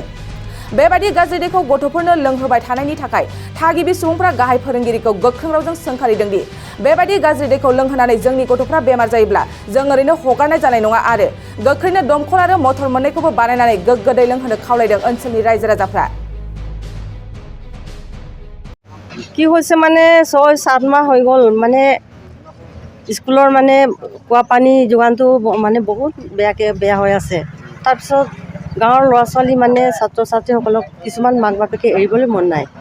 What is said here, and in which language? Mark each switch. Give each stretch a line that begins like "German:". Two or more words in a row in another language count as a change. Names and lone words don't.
Bodo: बेबायदि गाज्रि दैखौ गथ'फोरनो लोंहोबाय थानायनि थाखाय थागिबि सुबुंफ्रा गाहाय फोरोंगिरिखौ गोख्रों रावजों सोंखारिदों दि बेबायदि गाज्रि दैखौ लोंहोनानै जोंनि गथ'फ्रा बेमार जायोब्ला जों ओरैनो हगारनाय जानाय नङा आरो गोख्रैनो दमखल आरो मटर मोननैखौबो बानायनानै गोग्गो दै लोंहोनो खावलायदों ओनसोलनि रायजो राजाफ्रा।
Assamese: কি হৈছে মানে 6-7 মাহ হৈ গ'ল মানে স্কুলৰ মানে কুঁৱা পানী যোগানটো মানে বহুত বেয়া হৈ আছে। তাৰপিছত গাঁৱৰ ল'ৰা ছোৱালী মানে ছাত্ৰ ছাত্ৰীসকলক কিছুমান মাক বাপেকে এৰিবলৈ মন নাই।